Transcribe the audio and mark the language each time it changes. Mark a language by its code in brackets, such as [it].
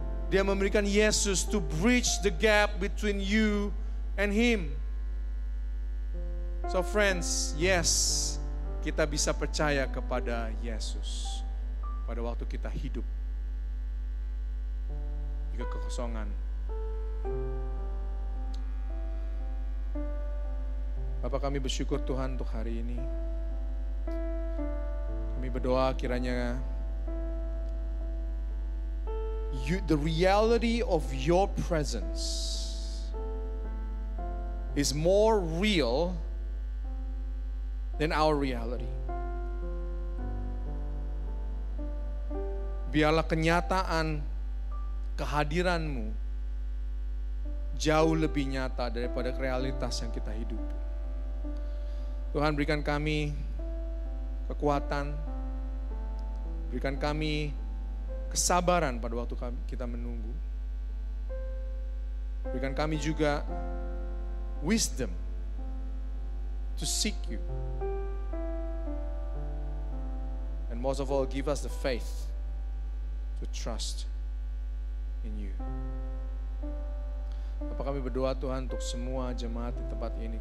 [id] Dia memberikan Yesus [en] to bridge the gap between you and Him. So friends, yes, [id] kita bisa percaya kepada Yesus pada waktu kita hidup di kekosongan. Bapak, kami bersyukur Tuhan untuk hari ini. Kami berdoa kiranya [en] the reality of your presence is more real than our reality. [id] Biarlah kenyataan kehadiran-Mu jauh lebih nyata daripada realitas yang kita hidupi. Tuhan, berikan kami kekuatan, berikan kami kesabaran pada waktu kita menunggu. Berikan kami juga [en] wisdom to seek you. And most of all, give us the faith to trust in you. [id] Bapak, kami berdoa Tuhan untuk semua jemaat di tempat ini.